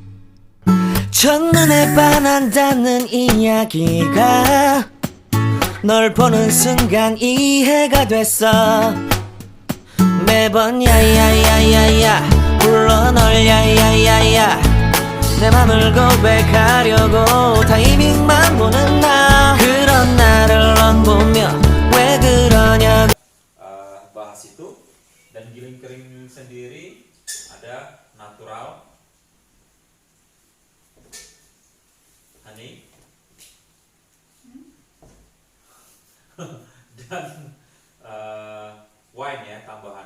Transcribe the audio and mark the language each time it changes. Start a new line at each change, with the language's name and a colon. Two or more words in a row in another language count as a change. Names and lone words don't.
Korean: 첫눈에 반한다는 이야기가 널 보는 순간 이해가 됐어. 매번 야야야야야 불러 널 야야야야, 내 맘을 고백하려고 타이밍만 보는 나. 그런 나를 넌 보며 왜 그러냐고.
Indonesian: Bahas itu. Dan giling kering sendiri ada
English: natural honey
Indonesian: dan wine ya, tambahan.